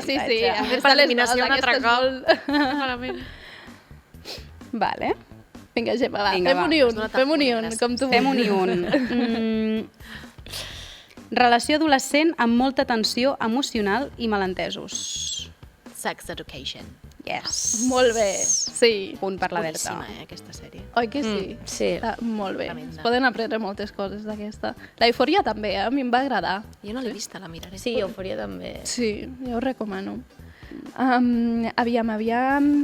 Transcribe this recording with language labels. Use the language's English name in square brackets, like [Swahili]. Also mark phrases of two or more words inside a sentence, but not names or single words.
[Catalan] Per eliminació un altre cop. Malament. Vale. Vinga, Gemma, va, Vinga, va. fem un i un, com tu Fem un vulguis. i un. Relació adolescent amb molta tensió emocional i malentesos. Sex Education. Yes. Molt bé, sí. Punt per la Berta. Boníssima, aquesta sèrie. Oi que sí? Sí. Està molt bé. Tremenda. Es poden aprendre moltes coses d'aquesta. La Eufòria també, a mi em va agradar. Jo no l'he vista, la miraré. Sí, Eufòria també. Sí, jo ho recomano. Aviam.